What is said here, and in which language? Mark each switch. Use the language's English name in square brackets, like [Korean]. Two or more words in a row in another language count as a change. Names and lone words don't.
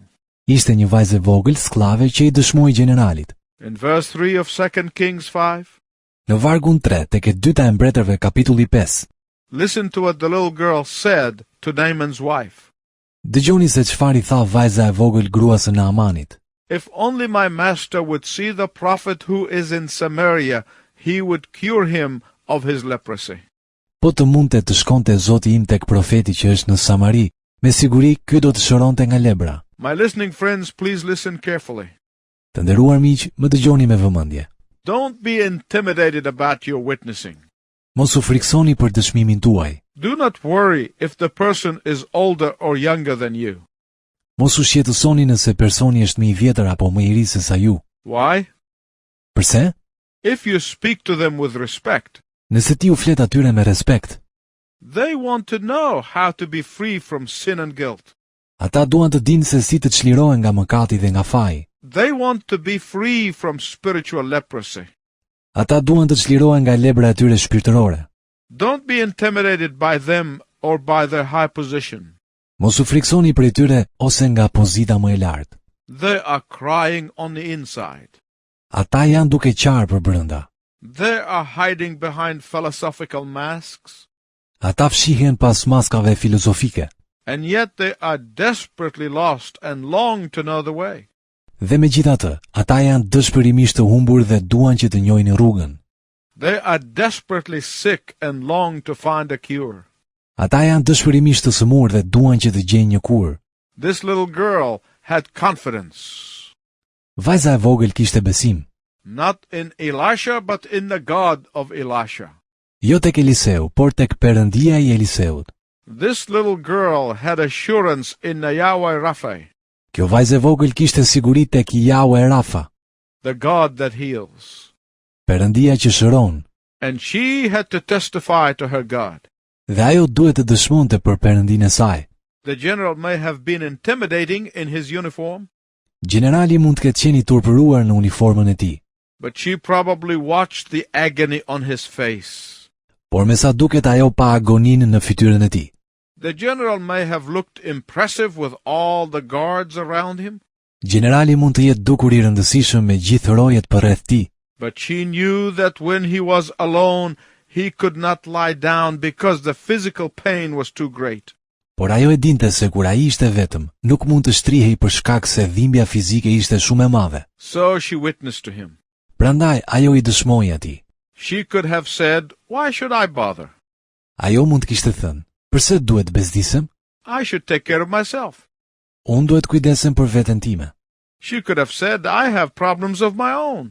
[Albanian] Ishte një vajzë e vogël skllave që i dëshmoi generalit. [English] In verse 3 of 2 Kings 5, [Albanian] Në vargun 3 tek e dyta e mbretërve kapitulli 5. [English] listen to what the little girl said to Naaman's wife. [Albanian] Dëgjoni se çfarë i tha vajza e vogël gruas së Naamanit. [English] If only my master would see the prophet who is in Samaria, he would cure him of his leprosy. [Albanian] Po të mundte të shkonte Zoti im tek profeti që është në Samari, Me siguri ky do të shëronte nga lebra. [English] My listening friends, please listen carefully. [Albanian] Të nderuar miq, më dëgjoni me vëmendje. [English] Don't be intimidated about your witnessing. [Albanian] Mos u friksoni për dëshmimin tuaj. [English] Do not worry if the person is older or younger than you. [Albanian] Mos u shqetësoni nëse personi është më i vjetër apo më i ri se sa ju. [English] Why? [Albanian] Përse? [English] If you speak to them with respect, [Albanian] Nëse ti u flet atyre me respekt, [English] they want to know how to be free from sin and guilt. [Albanian] ata duan të dinë se si të çlirohen nga mëkati dhe nga faji. [English] They want to be free from spiritual leprosy. [Albanian] Ata duan të çlirohen nga lebra e tyre shpirtërore. [English] Don't be intimidated by them or by their high position. [Albanian] Mos u friksoni prej tyre ose nga pozita më e lartë. [English] They are crying on the inside. [Albanian] Ata janë duke qarë për brenda. [English] They are hiding behind philosophical masks. [Albanian] Ata fshihen pas maskave filozofike. [English] And yet they are desperately lost and long to know the way. [Albanian] Dhe megjithatë, ata janë dëshpërimisht të humbur dhe duan që të njohin rrugën. [English] They are desperately sick and long to find a cure. [Albanian] Ata janë dëshpërimisht të sëmurë dhe duan që të gjejnë një kurë. [English] This little girl had confidence, [Albanian] Vajza e vogël kishte besim, [English] not in Elisha, but in the God of Elisha. [Albanian] jo tek Eliseu, por tek Perëndia i Eliseut. [English] This little girl had assurance in the Yahweh Rapha, [Albanian] Kjo vajzë e vogël kishte siguri tek Yahweh Rafa, [English] the God that heals. [Albanian] Perëndia që shëron, [English] And she had to testify to her God. [Albanian] dhe ajo duhet të dëshmonte për Perëndinë e saj. [English] The general may have been intimidating in his uniform, [Albanian] Gjenerali mund të ketë qenë i turpëruar në uniformën e tij, [English] but she probably watched the agony on his face. [Albanian] por me sa duket ajo pa agoninë në fytyrën e tij. [English] The general may have looked impressive with all the guards around him, [Albanian] Gjenerali mund të jetë dukur i rëndësishëm me gjithë rojet përreth tij, [English] but she knew that when he was alone, he could not lie down because the physical pain was too great. [Albanian] por ajo e dinte se kur ai ishte vetëm, nuk mund të shtrihej për shkak se dhimbja fizike ishte shumë e madhe. [English] So she witnessed to him. [Albanian] Prandaj ajo i dëshmoi atij. [English] She could have said, "Why should I bother? [Albanian] Ajo mund të kishte thënë, pse duhet bezdisem? [English] I should take care of myself." [Albanian] Unë duhet kujdesem për veten time. [English] She could have said, "I have problems of my own.